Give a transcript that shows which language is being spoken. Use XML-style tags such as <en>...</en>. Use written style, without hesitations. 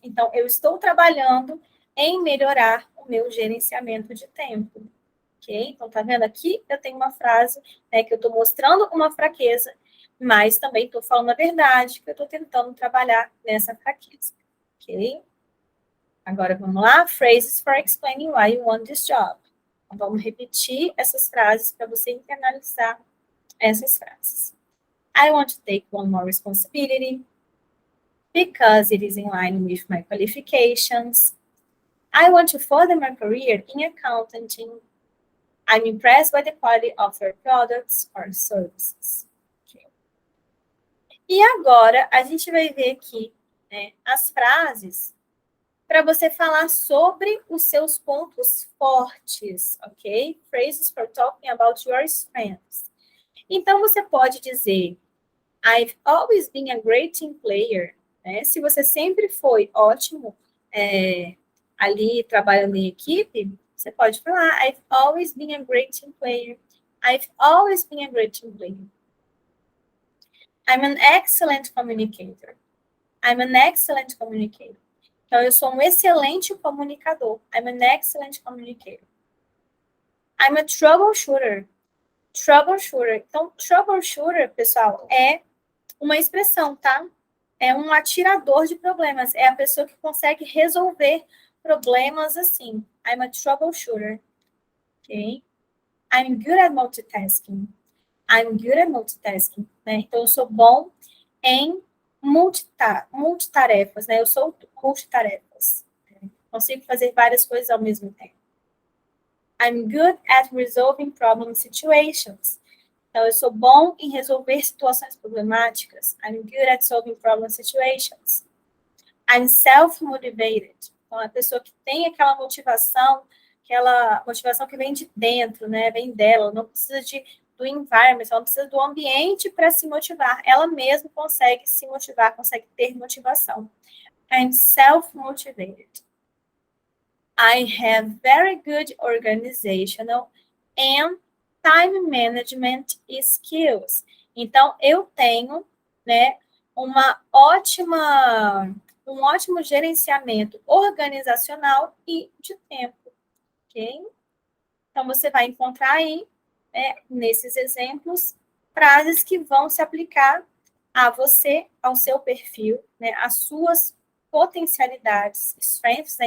<pt>Então, eu estou trabalhando em melhorar o meu gerenciamento de tempo. Ok? Então, tá vendo aqui? Eu tenho uma frase, né, que eu estou mostrando uma fraqueza, mas também estou falando a verdade, que eu estou tentando trabalhar nessa fraqueza. Ok? Agora, vamos lá.</pt> <en>Phrases for explaining why you want this job.</en> <pt>Então, vamos repetir essas frases para você internalizar essas frases.</pt> <en>I want to take one more responsibility because it is in line with my qualifications. I want to further my career in accounting. I'm impressed by the quality of your products or services. Okay.</en> <pt>E agora, a gente vai ver aqui, né, as frases para você falar sobre os seus pontos fortes, ok?</pt> <en>Phrases for talking about your strengths.</en> <pt>Então, você pode dizer,</pt> <en>I've always been a great team player. Né?</en> <pt>Se você sempre foi ótimo ali trabalhando em equipe, você pode falar,</pt> <en>I've always been a great team player. I've always been a great team player. I'm an excellent communicator. I'm an excellent communicator.</en> <pt>Então, eu sou um excelente comunicador.</pt> <en>I'm an excellent communicator. I'm a troubleshooter. Troubleshooter.</en> <pt>Então, troubleshooter, pessoal, é uma expressão, tá? É um atirador de problemas. É a pessoa que consegue resolver problemas assim.</pt> <en>I'm a troubleshooter. Ok? I'm good at multitasking. I'm good at multitasking.</en> <pt>Né? Então, eu sou bom em multitarefas, né? Eu sou multitarefas. Consigo fazer várias coisas ao mesmo tempo.</pt> <en>I'm good at resolving problem situations.</en> <pt>Então, eu sou bom em resolver situações problemáticas.</pt> <en>I'm good at solving problem situations. I'm self-motivated.</en> <pt>Então, a pessoa que tem aquela motivação que vem de dentro, né? Vem dela, não precisa do environment, ela não precisa do ambiente para se motivar. Ela mesma consegue se motivar, consegue ter motivação.</pt> <en>I'm self-motivated. I have very good organizational and time management skills.</en> <pt>Então, eu tenho, né, um ótimo gerenciamento organizacional e de tempo, ok? Então, você vai encontrar aí, nesses exemplos, frases que vão se aplicar a você, ao seu perfil, né, às suas potencialidades, strengths, né?</pt>